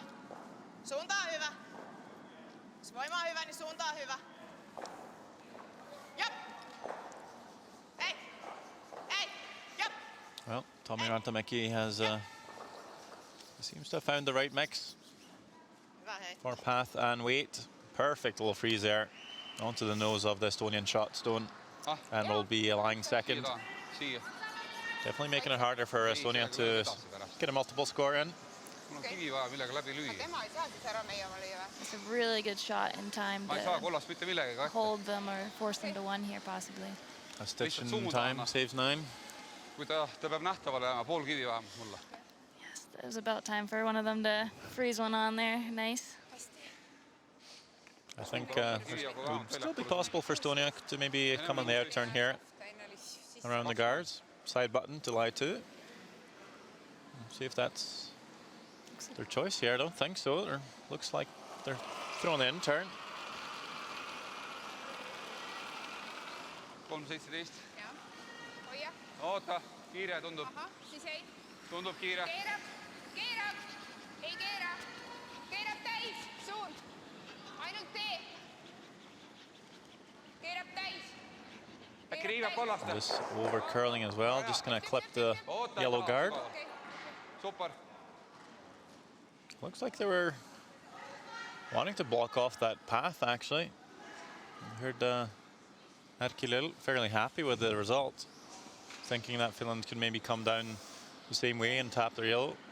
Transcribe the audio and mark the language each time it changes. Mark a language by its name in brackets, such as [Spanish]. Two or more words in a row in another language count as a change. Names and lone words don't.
[Finnish] Suunta on hyvä. Jos voima on hyvä, niin suunta on hyvä. Jop! Ei! Jop! [English] Well, Tommi Rantamäki has seems to have found the right mix [Finnish] Hyvä hei. [English] for path and weight. Perfect little freeze there onto the nose of the Estonian shot stone, and will be lying second. [Estonian] Siia. [English] Definitely making it harder for Estonia to get a multiple score in. [Estonian] Mul on kivi vaja, millega läbi lüüa. Tema ei saa siis ära meie oma lüüa või? [English] It's a really good shot in time [Estonian] Ma ei saa [English] to [Estonian] kollast mitte millegagi. [English] hold them or force them to one here possibly. A stitch in time saves 9. [Estonian] Kui ta peab nähtavale jääma, pool kivi vähemalt mulle. [English] Yes, it was about time for one of them to freeze one on there. Nice. I think it would still be possible for Estonia to maybe come on the out turn here around the guards. Side button to lie to. See if that's their choice here. I don't think so. Or looks like they're throwing the in turn. 3.17. [Estonian] Jah. Hoia. Oota, kiire tundub. Ahah, siis ei. Tundub kiire. Keerab. Ei keera. Keerab täis. Suund. Ainult tee. Keerab täis. Äkki riivab kollast? [English] Just over curling as well. Just gonna clip the yellow guard. Super. Looks like they were wanting to block off that path actually. I heard Erkki fairly happy with the result, thinking that Finland could maybe come down the same way and tap their yellow.